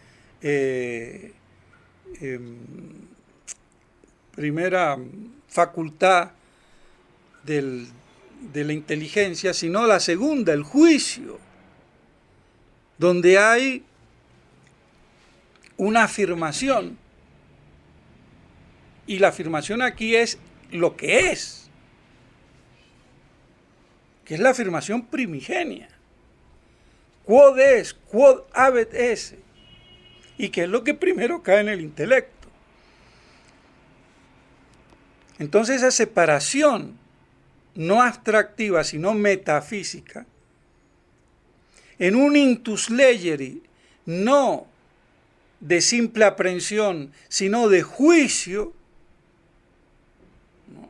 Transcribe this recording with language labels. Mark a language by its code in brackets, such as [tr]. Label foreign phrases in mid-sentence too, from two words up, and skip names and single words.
[es] primera facultad de la inteligencia, sino la segunda, el juicio, donde hay una afirmación, y la afirmación aquí es lo que es, que es la afirmación primigenia, [la] quod es, quod habet esse, [es] y que es lo que primero cae en el intelecto. Entonces esa separación no abstractiva, sino metafísica, en un [la] intus legeri, [es] no de simple aprehensión, sino de juicio, ¿no?